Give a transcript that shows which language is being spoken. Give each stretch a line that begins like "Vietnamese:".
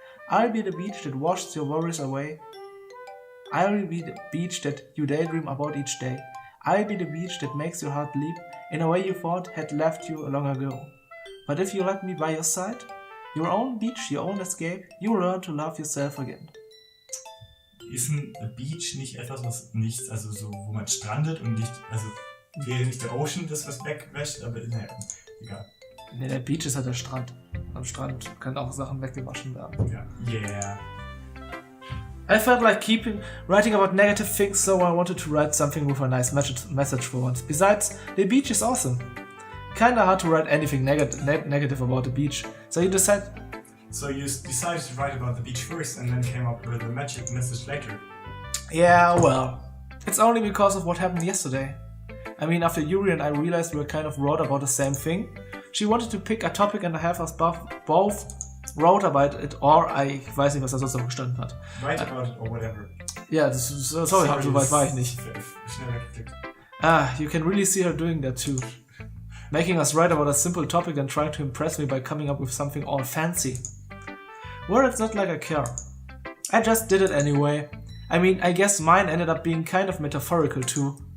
English: I'll be the beach that washes your worries away. I'll be the beach that you daydream about each day. I'll be the beach that makes your heart leap in a way you thought had left you long ago. But if you let me by your side, your own beach, your own escape, you learn to love yourself again.
German: Ist ein Beach nicht etwas, was nichts, also so, wo man strandet und nicht, also wäre nicht der Ocean das, was wegwäscht, aber naja, egal. Ne, der Beach ist halt der Strand. Am Strand können auch Sachen weggewaschen werden. Ja. Yeah.
English: I felt like writing about negative things, so I wanted to write something with a nice message for once. Besides, the beach is awesome. Kinda hard to write anything negative about the beach, so you decided to write about the beach first and then came up with a message later. Yeah, well, it's only because of what happened yesterday. I mean, after Yuri and I realized we were kind of wrote about the same thing, she wanted to pick a topic and have us both wrote about it, or
German: ich weiß nicht, was da sonst noch gestanden hat.
English: Write about it or whatever.
German: Ja, sorry, so weit war ich nicht. Schnell weggeklickt.
English: You can really see her doing that too. Making us write about a simple topic and trying to impress me by coming up with something all fancy. Well, it's not like I care. I just did it anyway. I mean, I guess mine ended up being kind of metaphorical too.